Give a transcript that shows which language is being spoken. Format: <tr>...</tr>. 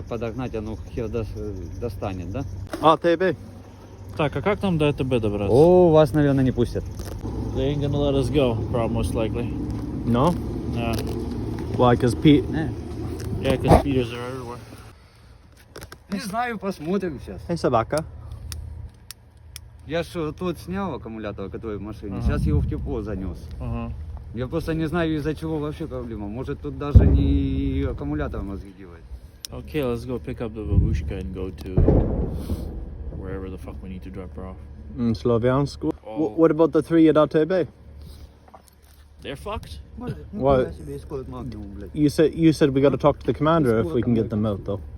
<ru>так подогнать, оно хер достанет, да? ATB. Так, а как нам до АТБ добраться? О, вас, наверное, не пустят.</ru> <en>They ain't gonna let us go, probably, most likely. No? Yeah. Why? Because Pete... Yeah, because speeders are everywhere.</en> <ru>Не знаю, посмотрим сейчас.</ru> <en>Hey,</en> <ru>собака. Я ж тот снял аккумулятор, который в машине, Ага. сейчас его в тепло занес. Uh-huh. Я просто не знаю, из-за чего вообще проблема. Может, тут даже не аккумулятор мозги делает.</ru> <en>Okay, let's go pick up the babushka and go to wherever the fuck we need to drop her off. Sloviansk. Oh. What about the three at ATB? They're fucked? What? You said we got to talk to the commander if we can get them out, though.</en>